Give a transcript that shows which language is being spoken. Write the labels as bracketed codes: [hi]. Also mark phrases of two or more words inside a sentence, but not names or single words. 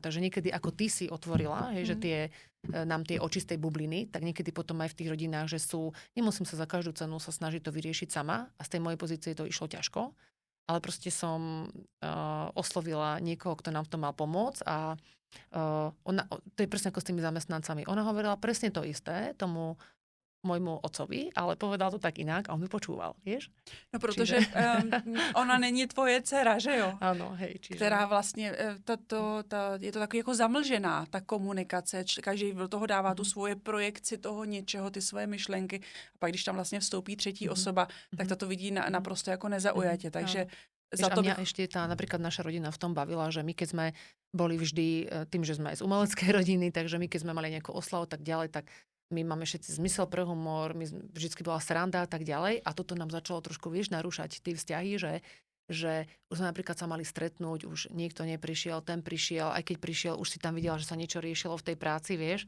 [sk] Takže niekedy ako ty si otvorila, hej, že nám tie oči z tej bubliny, tak niekedy potom aj v tých rodinách, že nemusím sa za každú cenu sa snažiť to vyriešiť sama a z tej mojej pozície to išlo ťažko, ale proste som oslovila niekoho, kto nám v tom mal pomôcť a to je presne ako s tými zamestnancami. Ona hovorila presne to isté tomu môjmu otcovi, ale povedal to tak inak a on mi počúval, vieš? [cs] No, protože ona není tvoje dcera, že jo? [sk] Ano, hej. Čiže... [cs] Která vlastně, je to takový jako zamlžená, ta komunikace, každý do toho dává tu svoje projekci toho něčeho, ty svoje myšlenky a pak když tam vlastně vstoupí třetí osoba, tak to vidí naprosto jako nezaujatě, takže [sk] za to mňa ešte napríklad naša rodina v tom bavila, že my keď sme boli vždy, tým, že sme aj z umeleckej rodiny, takže my keď sme mali nejakú oslavu tak ďalej, tak my máme všetci zmysel pre humor, vždycky bola sranda a tak ďalej a toto nám začalo trošku, vieš, narúšať tie vzťahy, že už sme napríklad sa mali stretnúť, už niekto neprišiel, ten prišiel, aj keď prišiel, už si tam videla, že sa niečo riešilo v tej práci, vieš.